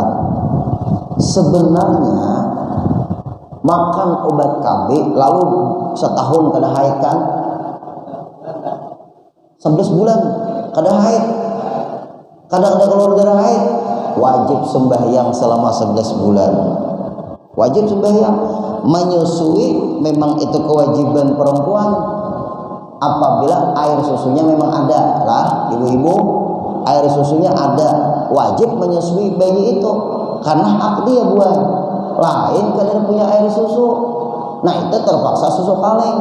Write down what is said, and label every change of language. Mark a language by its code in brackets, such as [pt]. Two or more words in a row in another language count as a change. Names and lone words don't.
[id] Sebenarnya makan obat KB lalu setahun kada haid kan? 11 bulan kada haid. Kada ada keluar darah haid, wajib sembahyang selama 11 bulan. Wajib sembahyang. Menyusui memang itu kewajiban perempuan. Apabila air susunya memang ada lah, ibu-ibu, air susunya ada, wajib menyusui bayi itu karena hak dia buat. Lain kalian punya air susu, nah itu terpaksa susu kaleng.